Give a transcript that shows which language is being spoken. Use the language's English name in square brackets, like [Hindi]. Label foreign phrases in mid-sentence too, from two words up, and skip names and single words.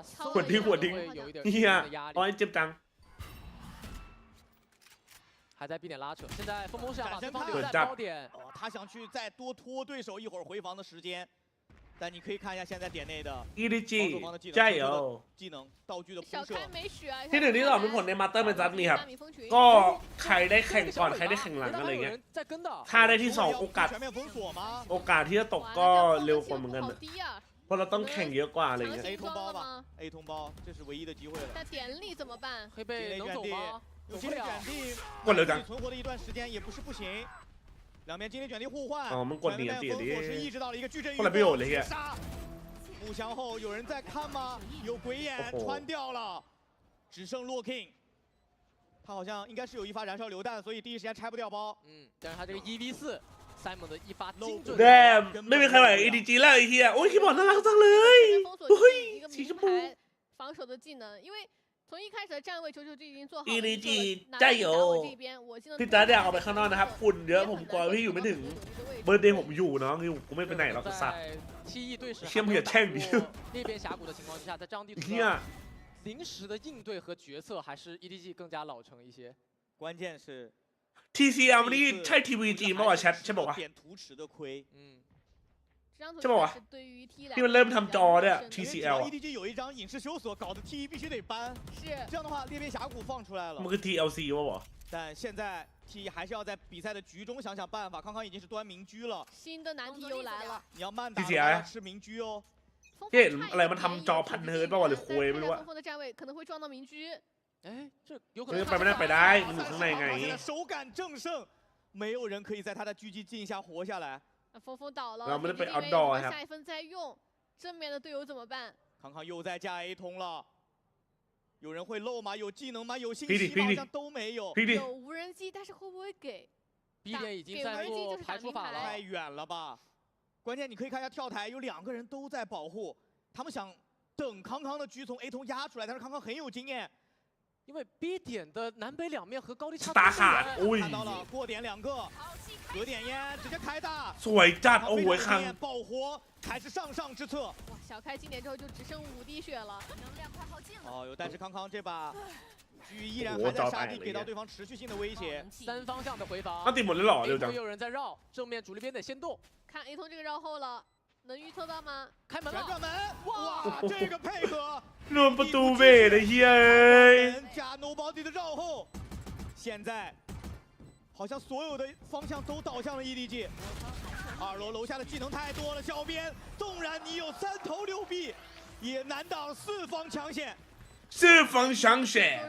[Thai] หัวทิ้งหัวทิ้งเฮียโอ้ยเจ็บจัง [Chinese] 还在 B 点拉扯，现在风魔是要把对方留在高点，他想去再多拖对手一会儿回防的时间，但你可以看一下现在点内的 EDG 加油技能道具的铺设。 [Thai] ที่1ที่2เป็นผลในมาสเตอร์เป็นจัดนี่ครับก็ใครได้แข่งก่อนใครได้แข่งหลังอะไรเงี้ยถ้าได้ที่2โอกาสที่จะตกก็เร็วกว่าเหมือนกันเพราะเราต้องแข่งเยอะกว่าอะไรเงี้ย [Chinese] A 通包吧 A 通包这是唯一的机会了。但点力怎么办？黑贝能走吗？有精灵卷地，存活的一段时间也不是不行。两边精灵卷地互换，前面烽火是意识到了一个矩阵预谋，杀。木箱后有人在看吗？有鬼眼穿掉了，只剩洛 King。他好像应该是有一发燃烧榴弹，所以第一时间拆不掉包。但是他这个1v4 Simon 的一发精准。 [Thai] ไม่มีใครไหว EDG แล้วไอ้เหี้ยโอ้ยคีย์บอร์ดน่ารักจังเลยเฮ้ยสีชมพู [Chinese] 防守的技能，因为从一开始的站位，球球就已经做好了。 [Thai] EDG 加油พี่จ๋าอยากออกไปข้างนอกนะครับฝุ่นเยอะผมกลัวพี่อยู่ไม่ถึงเบอร์เดย์ผมอยู่เนาะกูไม่ไปไหนหรอกสัตว์เชี่ยมึงอย่าแช่งดิ [Chinese] 那边峡谷的情况之下，在这样地图上临时的应对和决策还是 EDG 更加老成一些。关键是 [Thai] TCL นี่ใช่ TVG มากกว่าแชทใช่ป่าวะใช่ป่าวะที่มันเริ่มทำจอเนี่ย TCL [Chinese] EDG 有一张影视修锁，搞得 TE 必须得搬。是这样的话，裂变峡谷放出来了。 [Thai] มันคือ TLC วะวะ [Chinese] 但现在 TE 还是要在比赛的局中想想办法。康康已经是端明居了，新的难题又来了。你要慢打，要吃明居哦。 [Thai] เห็นอะไรมันทำจอพันเฮิร์ตป่าวะหรือคุยไม่รู้อะ [Chinese] 峰的站位可能会撞到明居。哎，这有可能 [Thai] ไปไม่ได้ไปได้มันอยู่ข้างในไง [Chinese] 手感正胜，没有人可以在他的狙击镜下活下来。峰倒了， [Thai] เราไม่ได้ไป outdoor ครับ [Chinese] 下一分再用，正面的队友怎么办？康康又在架 A 通了，有人会漏吗？有技能吗？有信息吗？好像都没有。有无人机，但是会不会给？B 点已经在做排除法了，太远了吧？关键你可以看一下跳台，有2个人都在保护，他们想等康康的狙从 A 通压出来，但是康康很有经验。因为 B 点的南北两面和高低差大ขาด 看到了过点2个，隔点烟直接开大， [Thai] สวยจัดโอ้โหข้าง [Chinese] 爆活还是上之策。哇，小开经典之后就只剩5滴血了，能量快耗尽了。哦，但是康康这把狙依然还在沙地，给到对方持续性的威胁。 3方向的回防，他顶 [Thai] หมดเลยเหรอเร็วจัง [Chinese] 有人在绕，正面主力边得先动。看 A 通这个绕后了。能预测到吗？开门了！转门！哇，这个配合！ [Thai] รวมประตูเบสไอ้เหี้ยเอ้ย [Chinese] 加 Nobody 的绕后，现在好像所有的方向都倒向了 EDG。2楼楼下的技能太多了，小编，纵然你有3头6臂，也难挡4方强险。 4方强险，